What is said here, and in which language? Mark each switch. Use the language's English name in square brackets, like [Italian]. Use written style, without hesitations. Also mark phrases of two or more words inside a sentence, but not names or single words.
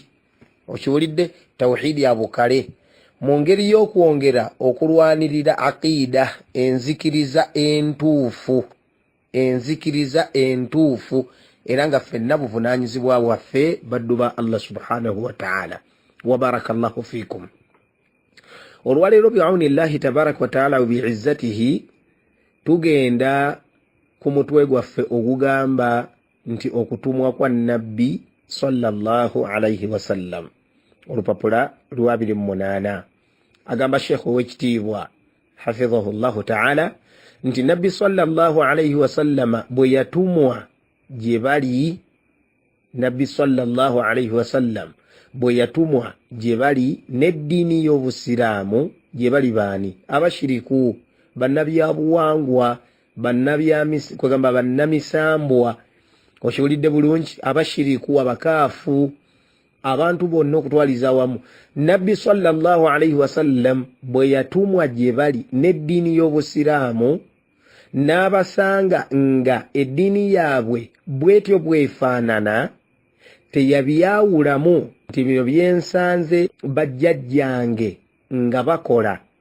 [Ganda] Okiwulidde? Tawhidi ya bukale. Mu ngeri y'okwongera okulwanirira aqida, enzikiriza entuufu, enzikiriza entuufu, era nga ffenna buvunaanyizibwa waffe baddu ba Allah [Arabic] سبحانه وتعالى. وبارك الله فيكم. [Ganda] Olwaleero [Arabic] بعون الله تبارك وتعالى وبعزته [Ganda] tugenda ku mutwe gwaffe ogugamba nti okutumwa kwa nabbi [Arabic] صلى الله عليه وسلم. [Ganda] Olupapula lwa 28 agamba Sheikh ow'ekitiibwa [Arabic] حفظه الله تعالى [Ganda] nti nabbi [Arabic] صلى الله عليه وسلم [Ganda] bwe yatumwa gye bali, nabbi [Arabic] صلى الله عليه وسلم [Ganda] bwe yatumwa gye bali n'eddiini y'obusiraamu gye bali baani? Abashiriku, bannabyabuwangwa, kwegamba bannamisambwa. Okiwulidde bulungi? Abashiriku, abakaafu, abantu bonna okutwaliza wamu. Nabbi [Arabic] صلى الله عليه وسلم [Ganda] bwe yatumwa gye bali n'eddiini y'obusiraamu, n'abasanga nga eddiini yaabwe bwetyo bwefaanana, teyabyawulamu nti bino byensanze bajjajjange nga bakola.